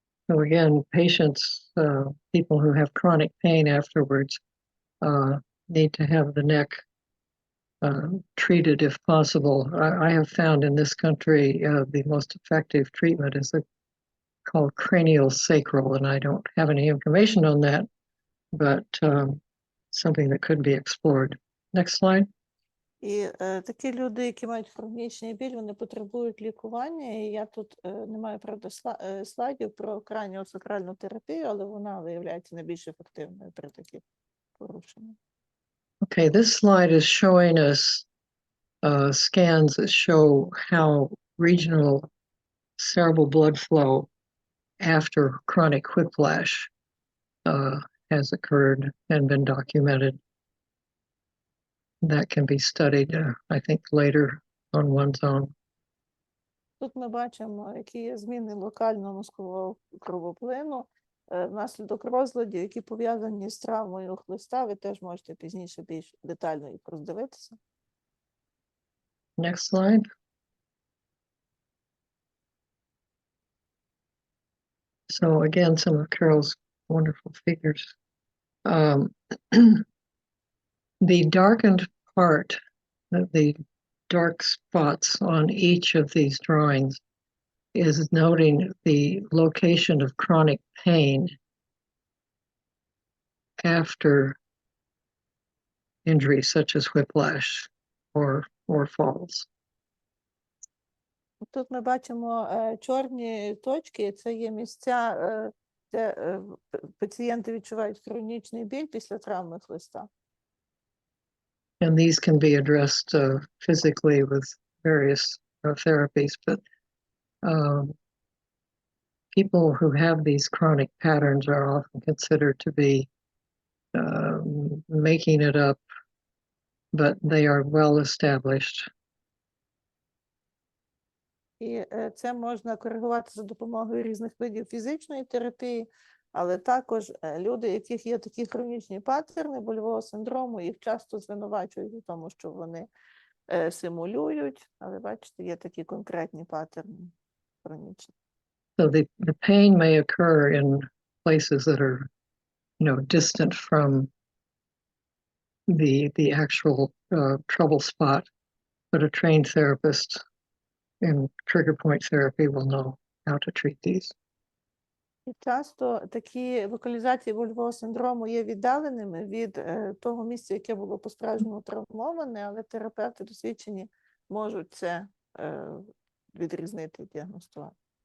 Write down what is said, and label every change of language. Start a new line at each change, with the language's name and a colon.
English: So again, patients, people who have chronic pain afterwards, need to have the neck treated if possible. I have found in this country the most effective treatment is called cranial sacral, and I don't have any information on that, but something that could be explored. Next slide.
Ukrainian: І такі люди, які мають хронічний біль, вони потребують лікування, і я тут не маю, правда, слайдів про краніосакральну терапію, але вона виявляється найбільш ефективною при таких порушеннях.
English: Okay, this slide is showing us scans that show how regional cerebral blood flow after chronic whiplash has occurred and been documented. That can be studied, I think, later on one's own.
Ukrainian: Тут ми бачимо, які є зміни локального мозкового кровоплину внаслідок розладів, які пов'язані з травмою хлиста. Ви теж можете пізніше більш детально їх роздивитися.
English: Next slide. So again, some of Carol's wonderful figures. The darkened part the dark spots on each of these drawings is noting the location of chronic pain after injuries such as whiplash or falls.
Ukrainian: Тут ми бачимо чорні точки, це є місця, де пацієнти відчувають хронічний біль після травми хлиста.
English: And these can be addressed physically with various therapies, but people who have these chronic patterns are often considered to be making it up, but they are well established.
Ukrainian: І це можна коригувати за допомогою різних видів фізичної терапії, але також люди, у яких є такі хронічні паттерни больового синдрому, їх часто звинувачують у тому, що вони симулюють, але бачите, є такі конкретні паттерни хронічні.
English: So the pain may occur in places that are, distant from the actual trouble spot, but a trained therapist in trigger point therapy will know how to treat these.
Ukrainian: І часто такі локалізації больового синдрому є віддаленими від того місця, яке було по-справжньому травмоване, але терапевти досвідчені можуть це відрізнити і діагностувати.